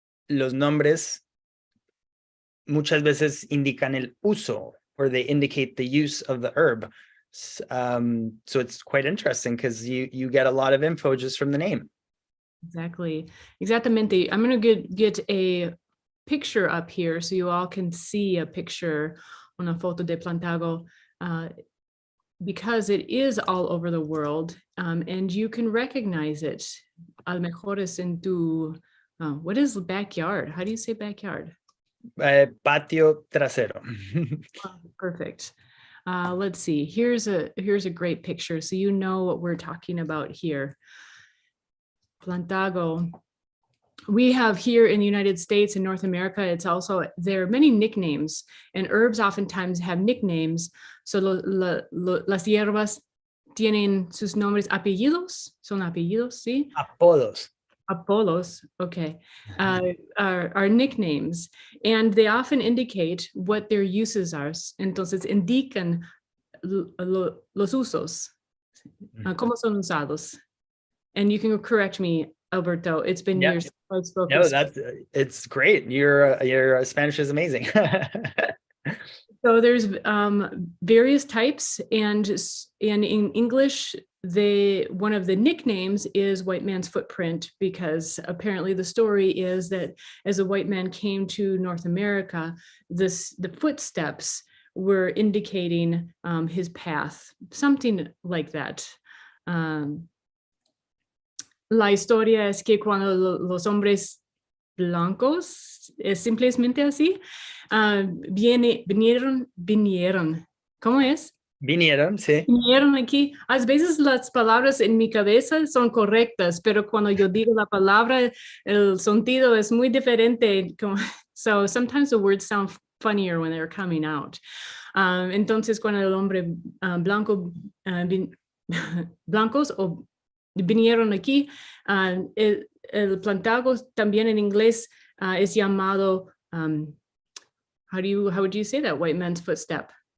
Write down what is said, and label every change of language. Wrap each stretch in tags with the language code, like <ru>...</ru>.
<es>Los nombres muchas veces indican el uso,</es> <en>or they indicate the use of the herb. So it's quite interesting because you get a lot of info just from the name. Exactly.</en> <es>Exactamente.</es> <en>I'm going to get a picture up here so you all can see a picture,</en> <es>una foto de Plantago,</es> <en>because it is all over the world, and you can recognize it.</en> <es>A lo mejor es en tu,</es> <en>what is backyard? How do you say backyard?</en> <es>Patio trasero.</es> <en>Perfect. Let's see. Here's a great picture, so you know what we're talking about here. Plantago. We have here in the United States and North America, there are many nicknames, and herbs oftentimes have nicknames.</en> <es>So las hierbas tienen sus nombres, apellidos, son apellidos, ¿sí? Apodos.</es> <en>Apodos, okay, are nicknames, and they often indicate what their uses are.</en> <es>Entonces indican los usos, cómo son usados.</es> <en>And you can correct me, Alberto. It's been years since I've spoken. No, it's great. Your Spanish is amazing. So there's various types, and in English, one of the nicknames is white man's footprint, because apparently the story is that as a white man came to North America, the footsteps were indicating his path, something like that.</en> <es>La historia es que cuando los hombres blancos, es simplemente así, vinieron, ¿cómo es? Vinieron, sí. Vinieron aquí. A veces las palabras en mi cabeza son correctas, pero cuando yo digo la palabra, el sonido es muy diferente.</es> <en>So sometimes the words sound funnier when they're coming out.</en> <es>Entonces, cuando el hombre blancos o vinieron aquí, el Plantago también en inglés es llamado,</es> <en>how would you say that, white man's footstep?</en>